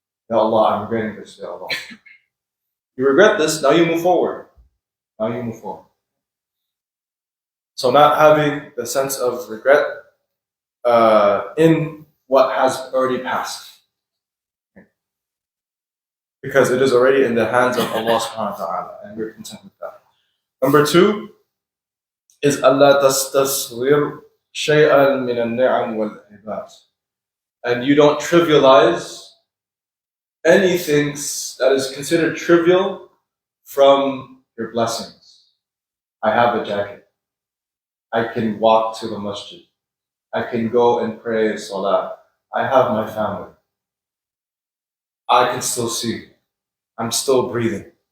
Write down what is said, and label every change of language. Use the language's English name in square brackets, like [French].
[English] Ya Allah, I'm regretting this, Ya Allah. You regret this, now you move forward. Now you move forward. So not having the sense of regret in what has already passed. Because it is already in the hands of Allah subhanahu wa ta'ala, and we're content with that. Number two is [Arabic] أَلَّا تَسْتَصْغِرْ شَيْئًا مِنَ النِّعَمِ وَالْعِبَادِ. [English] And you don't trivialize anything that is considered trivial from your blessings. I have a jacket. I can walk to the masjid. I can go and pray salah. I have my family. I can still see. I'm still breathing.